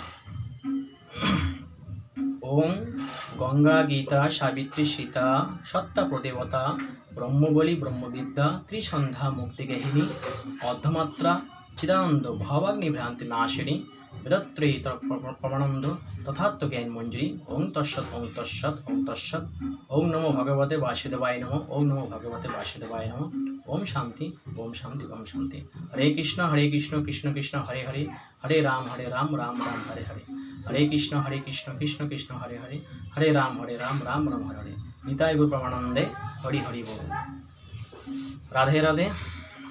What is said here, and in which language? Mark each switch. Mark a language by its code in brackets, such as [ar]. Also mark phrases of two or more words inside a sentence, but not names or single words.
[sa] ওম গঙ্গা গীতা সাবিত্রী সীতা সত্তা প্রদেবতা ব্রহ্মবলী ব্রহ্মবিদ্যা ত্রিসন্ধ্যা মুক্তিগেহিনী অর্ধমাত্রা চিদানন্দ ভবাগ্নি ভ্রান্তি নাশিনী বিরত্রয়িত প্রমানন্দ তথাত্ম জ্ঞান মঞ্জুরি। ওং তৎসৎ ওং তৎসৎ ওং তৎসৎ। ওং নমো ভগবতে বাসুদেবায় নমঃ। ওং নমো ভগবতে বাসুদেবায় নমঃ। ওম শান্তি ওম শান্তি ওম শান্তি। হরে কৃষ্ণ কৃষ্ণ কৃষ্ণ হরে হরে, হরে রাম রাম রাম হরে হরে। হরে কৃষ্ণ কৃষ্ণ কৃষ্ণ হরে হরে, হরে রাম রাম রাম হরে হরে। [bn] নিতাই গৌর প্রমানন্দে হরি হরি বল। রাধে রাধে।